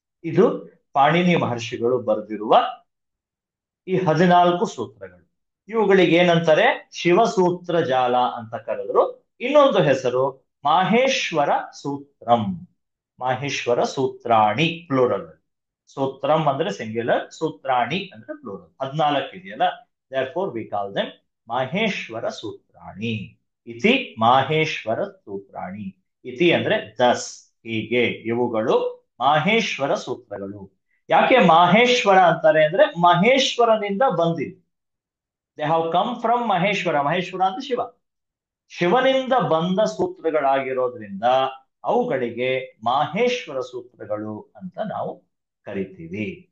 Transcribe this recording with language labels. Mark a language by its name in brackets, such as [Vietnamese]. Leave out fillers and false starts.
[Kannada] ಇದು ಪಾಣಿನಿ ಮಹರ್ಷಿಗಳು ಬರೆದಿರುವ ಈ 14 ಸೂತ್ರಗಳು. ಇವುಗಳಿಗೆ ಏನಂತಾರೆ? ಶಿವಸೂತ್ರ ಜಾಲ ಅಂತ ಕರೆದ್ರು. ಇನ್ನೊಂದು ಹೆಸರು ಮಾಹೇಶ್ವರ ಸೂತ್ರಂ, ಮಾಹೇಶ್ವರ ಸೂತ್ರಾಣಿ ಪ್ಲೂರಲ್. ಸೂತ್ರಂ ಅಂದ್ರೆ ಸಿಂಗ್ಯುಲರ್, ಸೂತ್ರಾಣಿ ಅಂದ್ರೆ ಪ್ಲೂರಲ್. 14 ಇದೆಯಲ್ಲ, [English] therefore we call them [Kannada] Maheshwara ಸೂತ್ರಾಣಿ. [Sanskrit] ಇತಿ ಮಾಹೇಶ್ವರ ಸೂತ್ರಾಣಿ. [Kannada] ಇತಿ ಅಂದ್ರೆ ದಸ್, ಹೀಗೆ, ಇವುಗಳು ಮಾಹೇಶ್ವರ ಸೂತ್ರಗಳು. ಯಾಕೆ ಮಾಹೇಶ್ವರ ಅಂತಾರೆ ಅಂದ್ರೆ ಮಹೇಶ್ವರನಿಂದ ಬಂದಿದೆ. [English] They have come from Maheshwara. [Kannada] Maheshwara ಅಂದ್ರೆ ಶಿವ, ಶಿವನಿಂದ ಬಂದ ಸೂತ್ರಗಳಾಗಿರೋದ್ರಿಂದ ಅವುಗಳಿಗೆ ಮಾಹೇಶ್ವರ ಸೂತ್ರಗಳು ಅಂತ ನಾವು ಕರಿತೀವಿ.